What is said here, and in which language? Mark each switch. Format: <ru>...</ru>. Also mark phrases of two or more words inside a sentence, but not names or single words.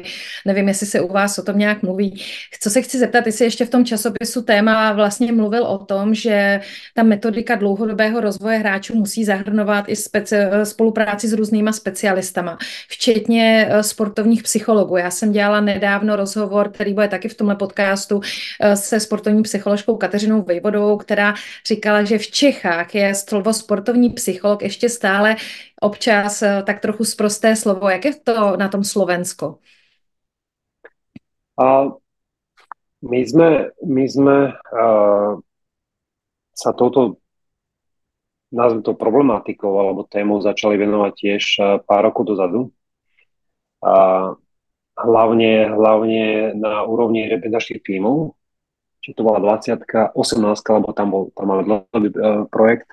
<cs>Nevím, jestli se u vás o tom nějak mluví. Co se chci zeptat, jestli ještě v tom časopisu Téma vlastně mluvil o tom, že ta metodika dlouhodobého rozvoje hráčů musí zahrnovat i spolupráci s různýma specialistama, včetně sportovních psychologů. Já jsem dělala nedávno rozhovor, který bude taky v tomhle podcastu, se sportovní psycholožkou Kateřinou Vejvodovou, která říkala, že v Čechách je slovo sportovní psycholog ještě stále občas tak trochu sprosté slovo. Jak je to na tom Slovensko?</cs> <sk>My sme sa touto, nazvem to, problematikou alebo témou začali venovať tiež pár rokov dozadu. Hlavne na úrovni reprezentačných tímov, či to bola 20-ka, 18-ka, lebo tam máme dlhodobý projekt.</sk>